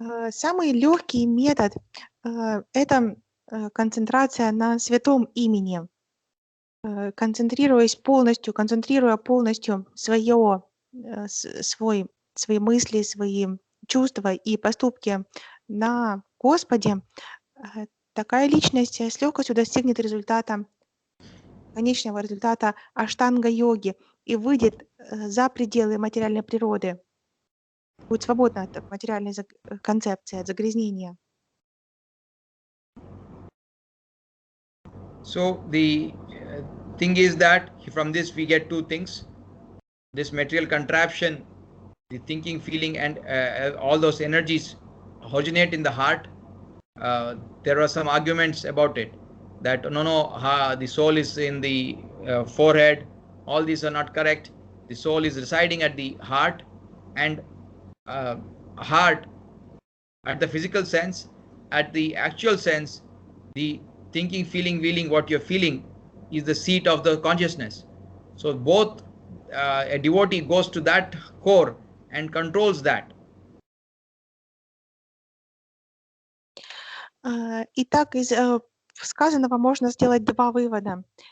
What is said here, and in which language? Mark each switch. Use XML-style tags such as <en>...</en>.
<ru>Самый легкий метод это концентрация на святом имени, концентрируя полностью свои мысли, свои чувства и поступки на Господе, такая личность с легкостью достигнет конечного результата аштанга-йоги и выйдет за пределы материальной природы, будет свободна от материальной концепции, от загрязнения.</ru> <en>So the thing is that from this we get two things: this material contraption, the thinking, feeling, and all those energies originate in the heart. There are some arguments about it, that the soul is in the forehead. All these are not correct. The soul is residing at the heart, and heart at the physical sense, at the actual sense, the thinking, feeling, willing, what you're feeling is the seat of the consciousness. So both a devotee goes to that core and controls that.</en> <ru>Итак, из сказанного можно сделать два вывода.</ru>